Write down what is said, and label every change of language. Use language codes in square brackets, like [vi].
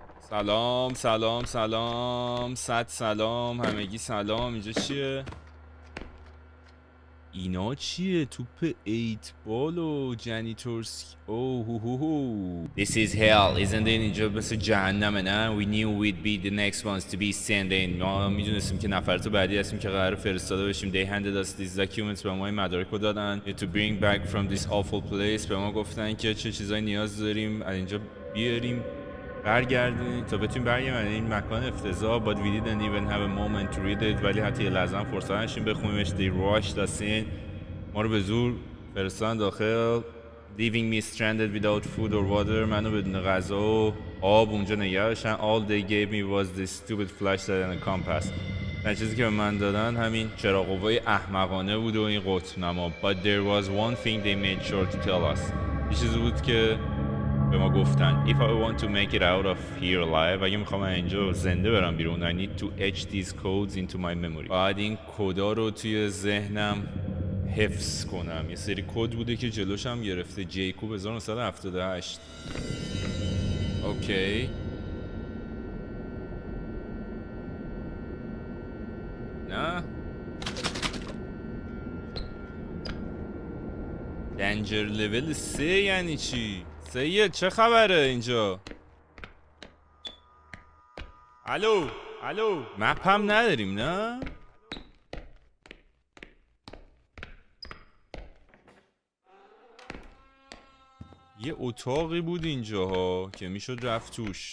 [fa] سلام سلام سلام صد سلام همگی سلام. اینجا چیه؟ اینا چیه؟ توپ 8 بال و جانیتورز. اوه هو هو هو. [en] This is hell isn't it؟ [fa] اینجا مثل جهنمه نه؟ [en] We knew we'd be the next ones to be sent in. [fa] ما میدونستیم که نفرات بعدی هستیم که قرار فرستاده بشیم. [en] They handed us these documents. [fa] به ما این مدارک رو دادن. [en] To bring back from this awful place. [fa] به ما گفتن که چه چیزایی نیاز داریم از اینجا بیاریم برگردیم تا بتونیم برگردیم این مکان افتضاح. [en] But we didn't even have a moment to read it. [fa] ولی حتی یه لحظه هم فرصت نشیم بخونیمش. [en] They rushed us in. [fa] ما رو به زور فرستادن داخل. [en] Leaving me stranded without food or water. [fa] منو بدون غذا و آب اونجا نگه داشتن. [en] All they gave me was this stupid flashlight and a compass. [fa] و چیزی که به من دادن همین چراغ قوای احمقانه بود و این قطب نما. [en] But there was one thing they made sure to tell us. [fa] یه چیزی بود که به ما گفتن. [en] If I want to make it out of here alive. [fa] اگه میخوام اینجا زنده برم بیرون. [en] I need to etch these codes into my memory. [fa] باید این کدا رو توی ذهنم حفظ کنم. یه سری کد بوده که جلوش هم گرفته. جیکوب 1978. اوکی. نه دنجر لول 3 یعنی چی؟ سید چه خبره اینجا؟ الو الو مپ هم نداریم نه؟ یه اتاقی بود اینجاها که میشد رفت توش.